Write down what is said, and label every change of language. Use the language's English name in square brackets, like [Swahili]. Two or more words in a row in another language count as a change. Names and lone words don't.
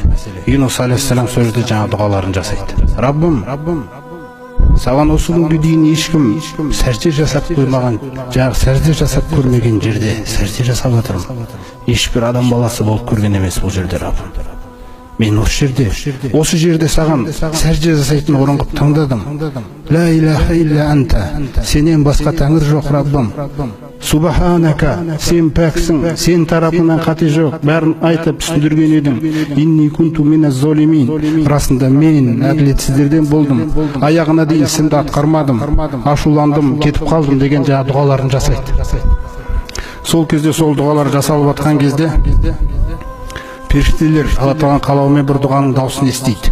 [Kazakh] Юнус алейхиссалам сол жерде жаңағы дұғаларын жасайды. Раббым, саған осы күнге дейін ешкім сәжде жасап қоймаған, жаңағы сәжде жасап көрмеген жерде сәжде жасап жатырмын. Ешбір адам баласы болып көрген емес бұл жерде Раббым. Мен осы жерде саған сәжде жасайтын орын қылып таңдадым. [Arabic] لا إله إلا أنت, [Kazakh] сенен басқа тәңір жоқ Раббым. Субханака, сен пәксің, сен тарапынан қате жоқ. Бәрін айтып түсіндірген едім. [Arabic] إني كنت من الظالمين. [Kazakh] Расында мен әділетсіздерден болдым. Аяғына дейін ісімді атқармадым. Ашуландым, кетіп қалдым деген жаңа дұғаларын жасайды. Сол кезде сол дұғалар жасалып жатқан кезде періштелер Алла Тағаланың қалауымен бір дұғаның дауысын естиді.